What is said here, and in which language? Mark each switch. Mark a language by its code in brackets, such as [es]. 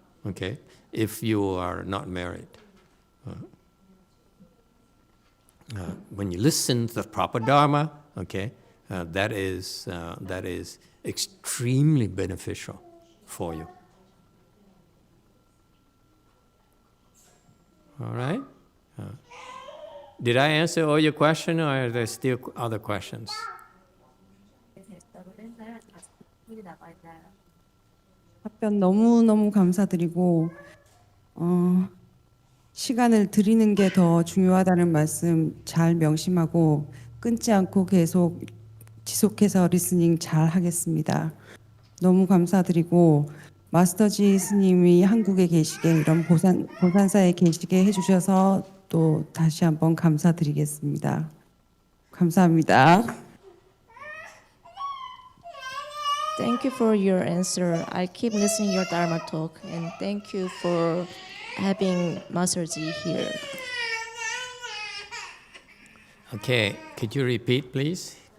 [en] Okay, if you are not married, when you listen to the proper Dharma, okay, that is extremely beneficial for you. All right? Did I answer all your questions, or are there still other questions? [ko] 답변 너무너무 감사드리고 시간을 드리는 게 더 중요하다는 말씀 잘 명심하고 끊지 않고 계속 지속해서 리스닝 잘 하겠습니다. 너무 감사드리고 마스터지 스님이 한국에 계시게 이런 보산사에 계시게 해주셔서 또 다시 한번 감사드리겠습니다. 감사합니다. [en] Thank you for your answer. I keep listening your Dharma talk, and thank you for having Masterji here. Okay, could you repeat, please?